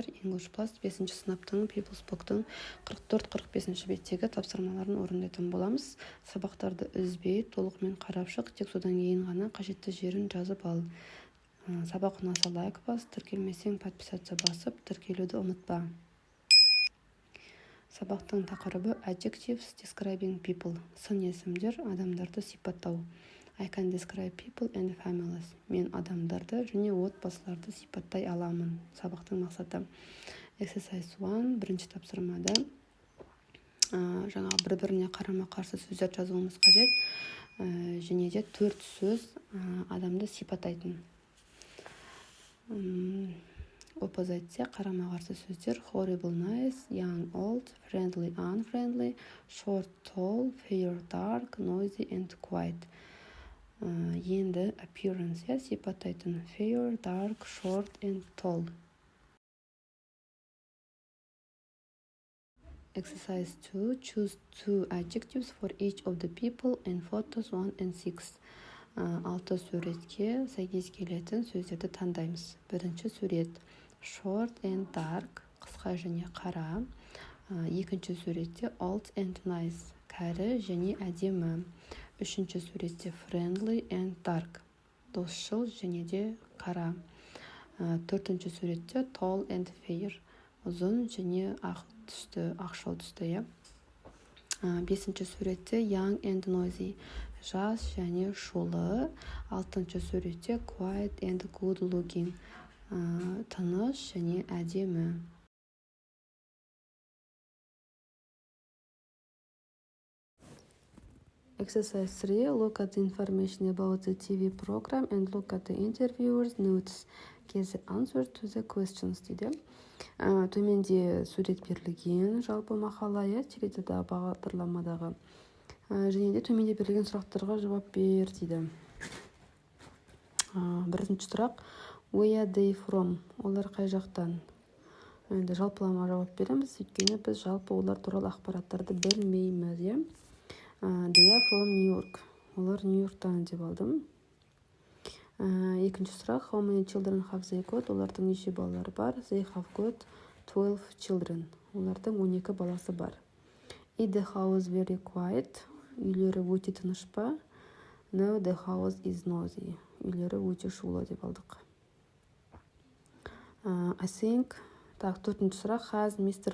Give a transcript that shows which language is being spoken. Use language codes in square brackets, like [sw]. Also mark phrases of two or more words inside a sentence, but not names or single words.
[kk] English Plus 5 сыныптың People's Book'тың 44-45 беттегі тапсырмаларын орындайтын боламыз. Сабақтарды үзбей, толығымен қарап шық, тек содан кейін ғана қажетті жерін жазып ал. Сабақ ұнаса лайк бас, тіркелмесең подписация басып, тіркелуді ұмытпа. Сабақтың тақырыбы [en] Adjectives describing people. [kk] Сын есімдер, адамдарды сипаттау. [en] I can describe people and families. [kk] Мен адамдарды және отбасыларды сипаттай аламын. Сабақтың мақсаты. Exercise 1, бірінші тапсырмада жаңағы бір-біріне қарама-қарсы сөздер жазуымыз қажет. Және де 4 сөз адамды сипаттайтын. Оппозиция, қарама-қарсы сөздер: [en] horrible, nice, young, old, friendly, unfriendly, short, tall, fair, dark, noisy and quiet. [kk] Енді appearance, сипаттайтын: [en] fair, dark, short and tall. Exercise 2. Choose 2 adjectives for each of the people in photos 1 and 6. [kk] 6 суретке сәйкес келетін сөздерді таңдаймыз. Бірінші сурет: [en] short and dark, [kk] қысқа және қара. Екінші суретте [en] old and nice, [kk] кәрі және әдемі. Үшінші суретте [en] friendly and dark, [kk] досшыл және де қара. Төртінші суретте [en] tall and fair, [kk] ұзын және ақ түсті, ақшыл түсті. Бесінші суретте [en] young and noisy, [kk] жас және шулы. Алтыншы суретте [en] quiet and good looking, [kk] тыныш және әдемі. [en] Exercise 3. Look at the information about the TV program and look at the interviewer's notes. Give the answer to the questions дейді. [kk] Төменде сурет берілген жалпы мақала, теледидар бағдарламадағы. Және де төменде берілген сұрақтарға жауап бер дейді. Бірінші сұрақ: [en] where are they from? [kk] Олар қай жақтан? Енді жалпылама жауап береміз, өйткені біз жалпы олар туралы ақпараттарды білмейміз. [en] They are from New York. [kk] Олар Нью-Йорктан деп алдым. Екінші сұрақ: [en] how many children have they got? [kk] Олардың неше балалары бар? [en] They have got 12 children. [kk] Олардың 12 баласы бар. [en] Is the house very quiet? [kk] Үйлері өте тыныш па? [en] No, the house is noisy. [kk] Үйлері өте шулы деп алдық. [en] I think. [kk] Төртінші сұрақ: [en] has Mr.